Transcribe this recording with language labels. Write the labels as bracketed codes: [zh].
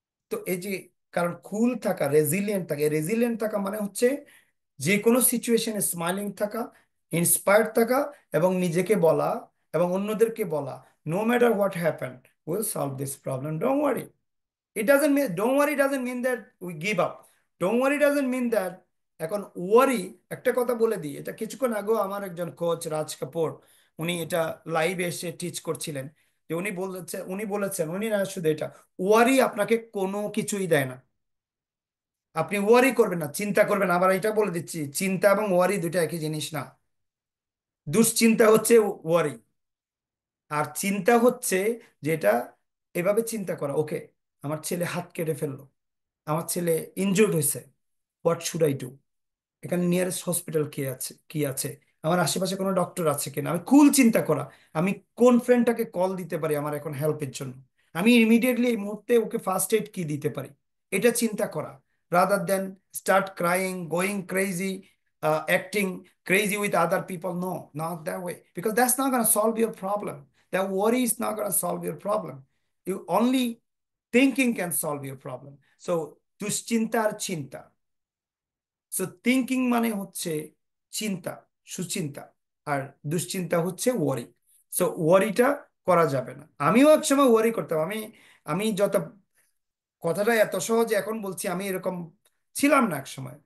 [bn] তো এই যে, কারণ কুল থাকা, রেজিলিয়েন্ট থাকা মানে হচ্ছে যে কোনো সিচুয়েশনে স্মাইলিং থাকা, ইন্সপায়ার্ড থাকা, এবং নিজেকে বলা এবং অন্যদেরকে বলা, [en] No matter what happen, will solve this problem, don't worry. It doesn't mean, don't worry doesn't mean that we give up. Don't worry doesn't mean that [bn] এখন ওয়ারি। একটা কথা বলে দিই, এটা কিছুক্ষণ আগেও আমার একজন কোচ রাজ কাপুর, উনি এটা লাইভে এসে টিচ করছিলেন, যে উনি বলেছেন উনি না শুধু এটা, ওয়ারি আপনাকে কোনো কিছুই দেয় না। আপনি ওয়ারি করবেন না, চিন্তা করবেন না। আবার এটা বলে দিচ্ছি, চিন্তা এবং ওয়ারি দুইটা একই জিনিস না। দুশ্চিন্তা হচ্ছে ওয়ারি, আর চিন্তা হচ্ছে যেটা এভাবে চিন্তা করা, ওকে আমার ছেলে হাত কেটে ফেললো, আমার ছেলে ইনজুর্ড হয়েছে, [en] what should I do, [bn] এখানে নিয়ারেস্ট হসপিটাল কি আছে, আমার আশেপাশে কোনো ডক্টর আছে কিনা, আমি কুল চিন্তা করা, আমি কোন ফ্রেন্ডটাকে কল দিতে পারি আমার এখন হেল্পের জন্য, আমি ইমিডিয়েটলি এই মুহূর্তে ওকে ফার্স্ট এড কি দিতে পারি, এটা চিন্তা করা। [en] Rather then start crying, going crazy, acting crazy with other people. No, not that way, because that's not going to solve your problem. That worry is not going to solve your problem. You only thinking can solve your problem. [bn] So দুশ্চিন্তা আর চিন্তা, so thinking মানে হচ্ছে চিন্তা, সুচিন্তা, আর দুশ্চিন্তা হচ্ছে ওয়ারি। So ওয়ারিটা করা যাবে না। আমিও একসময় ওয়ারি করতাম। আমি আমি যত কথাটা এত সহজে এখন বলছি, আমি এরকম ছিলাম না এক সময়।